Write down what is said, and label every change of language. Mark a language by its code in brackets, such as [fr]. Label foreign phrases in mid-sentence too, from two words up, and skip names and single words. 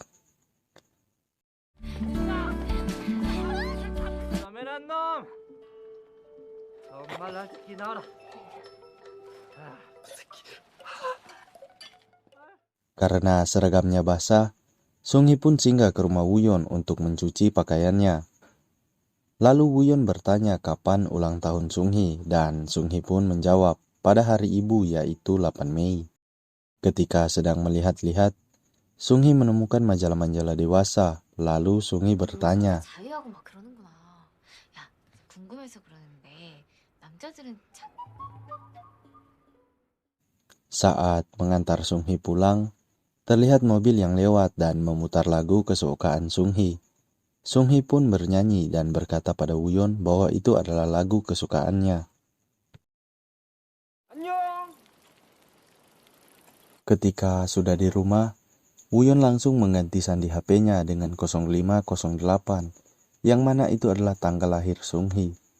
[id] Karena seragamnya basah, Sung-hee pun singgah ke rumah Woo-yeon untuk mencuci pakaiannya. Lalu Woo-yeon bertanya kapan ulang tahun Sung-hee dan Sung-hee pun menjawab pada hari ibu yaitu 8 Mei. Ketika sedang melihat-lihat, Sung-hee menemukan majalah-majalah dewasa. Lalu Sung-hee bertanya, [ko] 자유하고 막 그러는구나. 야, 궁금해서 그러는데 남자들은 참 [id] saat mengantar Sung-hee pulang, terlihat mobil yang lewat dan memutar lagu kesukaan Sung-hee. Sung-hee pun bernyanyi dan berkata pada Woo-yeon bahwa itu adalah lagu kesukaannya. Ketika sudah di rumah, Woo-yeon langsung mengganti sandi HP-nya dengan 0508, yang mana itu adalah tanggal lahir Sung-hee.